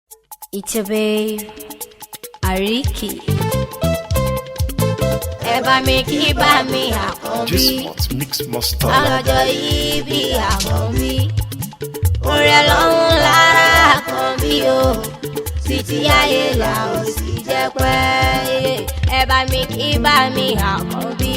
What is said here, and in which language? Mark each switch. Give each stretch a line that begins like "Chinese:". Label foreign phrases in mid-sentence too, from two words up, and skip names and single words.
English: It's your babe, Ariki.
Yoruba: Ẹ bá mi kí bá mi Àkànbí. G-Spot Mix Master. Ọlọ́jọ́ yìí bí Àkànbí. Orí Ọlọ́run lára Àkànbí o. Títí ayé la ó sì jẹ́ pẹ́. Ẹ bá mi kí bá mi Àkànbí.